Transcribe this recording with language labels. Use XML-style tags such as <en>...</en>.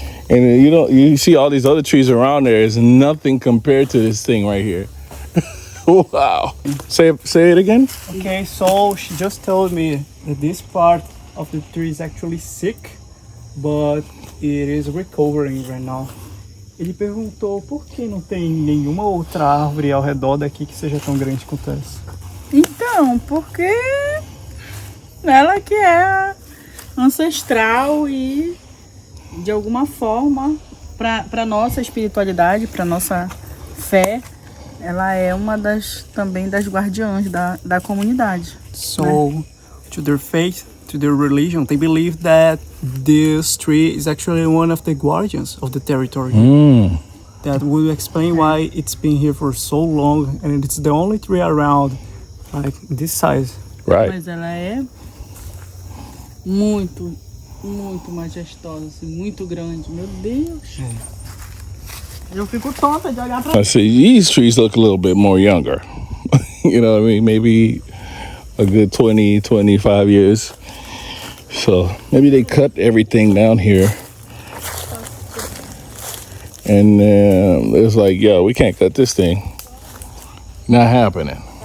<en>And you see all these other trees around there is nothing compared to this thing right here. Wow. Say it again. Okay, so she just told me that this part of the tree is actually sick, but it is recovering right now.</en> <pt>Ele perguntou por que não tem nenhuma outra árvore ao redor daqui que seja tão grande quanto essa. Então, porque ela que é ancestral e de alguma forma para nossa espiritualidade, para nossa fé, ela é uma também das guardiãs da comunidade.</pt> <en>So, to their faith, to their religion, they believe that this tree is actually one of the guardians of the territory. That will explain why it's been here for so long, and it's the only tree around like this size. Right.</en> <pt>Mas ela é muito majestosa, assim, muito grande. Meu Deus. Eu fico tonta de olhar pra</pt> <en>I see these trees look a little bit more younger. You know what I mean? Maybe a good 20, 25 years. So maybe they cut everything down here. And it's like, yo, we can't cut this thing. Not happening.</en>